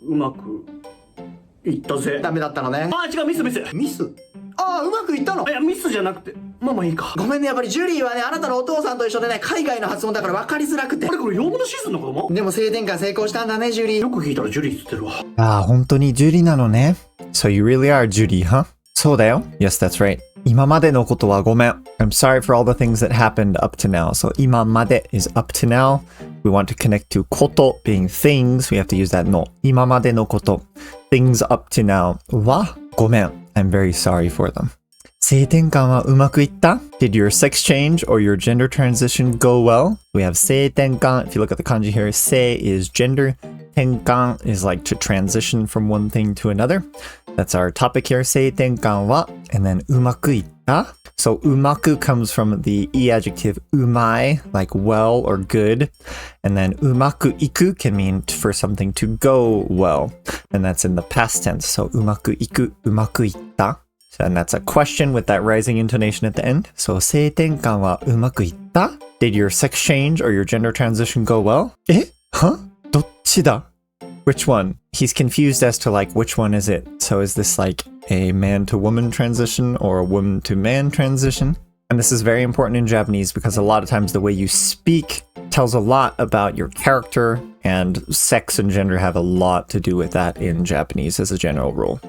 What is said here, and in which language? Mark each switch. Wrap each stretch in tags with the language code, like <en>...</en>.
<ja>うまくいったぜ。ダメだったのね。あ、違う、ミス。ミス？ああ、うまくいったの？いや、ミスじゃなくて、まあいいか。ごめんね、やっぱりジュリーはね、あなたのお父さんと一緒でね、海外の発音だから分かりづらくて。これ養物シーズンの子供？でも性転換成功したんだね、ジュリー。よく聞いたらジュリーって言ってるわ。ああ、本当にジュリなのね。</ja> <en>So you really are Judy, huh?</en> <ja>そうだよ。</ja> <en>Yes, that's right.</en> <ja>今までのことはごめん.</ja> <en>I'm sorry for all the things that happened up to now. So 今まで is up to now. we want to connect to こと being things, we have to use that の。</en> <ja>今までのこと。</ja> <en>Things up to now</en> <ja>はごめん。</ja> <en>I'm very sorry for them.</en> <ja>性転換はうまくいった?</ja> <en>Did your sex change or your gender transition go well? We have 性転換. If you look at the kanji here, 性 is gender. 転換 is like to transition from one thing to another. That's our topic here.</en> <ja>性転換は</ja> <en>and then</en> <ja>うまくいった?</ja> <en>So うまく comes from the e adjective うまい, like well or good. And then うまくいく can mean for something to go well. And that's in the past tense. So うまくいく, うまくいった? And that's a question with that rising intonation at the end.</en> <ja>So 性転換はうまくいった?</ja> <en>Did your sex change or your gender transition go well?</en> <ja>は?どっちだ?</ja> <en>Which one? He's confused as to like which one is it. So is this like a man to woman transition or a woman to man transition? And this is very important in Japanese because a lot of times the way you speak tells a lot about your character, and sex and gender have a lot to do with that in Japanese as a general rule.</en>